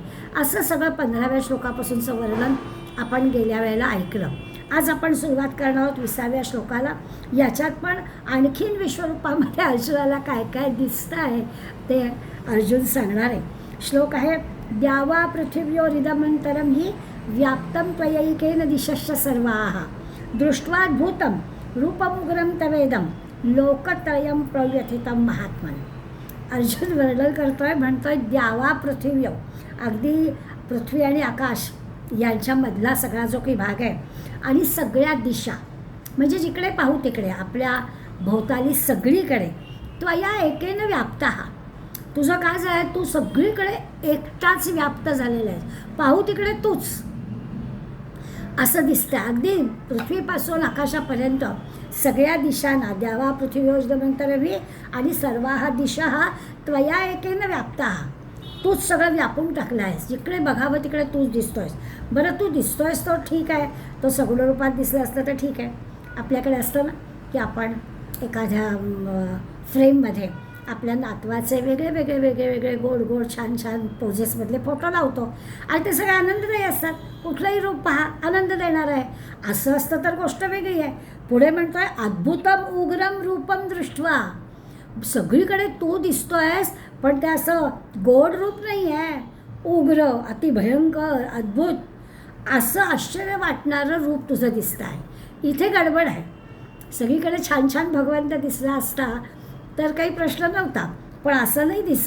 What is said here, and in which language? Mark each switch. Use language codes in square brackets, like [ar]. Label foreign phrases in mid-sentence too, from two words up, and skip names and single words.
[mr] असं सगळं 15व्या श्लोकापासूनचं वर्णन आपण गेल्या वेळेला ऐकलं. आज आपण सुरुवात करणार आहोत 20व्या श्लोकाला. याच्यात पण आणखीन विश्वरूपामध्ये अर्जुनाला काय काय दिसतं आहे ते अर्जुन सांगणार आहे. श्लोक आहे, [sa] द्यावा पृथिव्योरिदमंतरं हि व्याप्तं त्वयैकेन दिशश्च सर्वाः दृष्ट्वाद्भुतं रूपमुग्रं तवेदं लोकत्रयं प्रव्यथितं महात्मन्. [mr] अर्जुन वर्णन करतोय, म्हणतोय [sa] द्यावा पृथिव्यो, [mr] अगदी पृथ्वी आणि आकाश यांच्यामधला सगळा जो काही भाग आहे आणि सगळ्या दिशा म्हणजे जिकडे पाहू तिकडे आपल्या भोवताली सगळीकडे [sa] त्वया एकेन व्याप्तः, [mr] तुझं काय आहे तू सगळीकडे एकटाच व्याप्त झालेला आहे, पाहू तिकडे तूच असं दिसतं. अगदी पृथ्वीपासून आकाशापर्यंत सगळ्या दिशांना [sa] द्यावा पृथ्वीयोजनंतरवी [mr] आणि [sa] सर्वाः दिशा त्वया एकेन व्याप्तः, [mr] तूच सगळं व्यापून टाकलं आहेस, जिकडे बघावं तिकडे तूच दिसतोयस. बरं तू दिसतोयस तो ठीक आहे, तो सगुण रूपात दिसलं असतं तर ठीक आहे. आपल्याकडे असतं ना की आपण एखाद्या फ्रेममध्ये आपल्या नातवाचे वेगळे वेगळे वेगळे वेगळे गोड गोड छान छान पोजेसमधले फोटो लावतो आणि ते सगळे आनंददायी असतात. कुठलंही रूप पहा आनंद देणार आहे, असं असतं तर गोष्ट वेगळी आहे. पुढे म्हणतोय [sa] अद्भुतम उग्रम रूपम दृष्ट्वा, [mr] सगळीकडे तू दिसतोयस पण ते असं गोड रूप नाही आहे, उग्र अतिभयंकर अद्भुत असं आश्चर्य वाटणारं रूप तुझं दिसतं आहे. इथे गडबड आहे. सगळीकडे छान छान भगवंत दिसला असता तर काही प्रश्न नव्हता, पण असं नाही दिसत.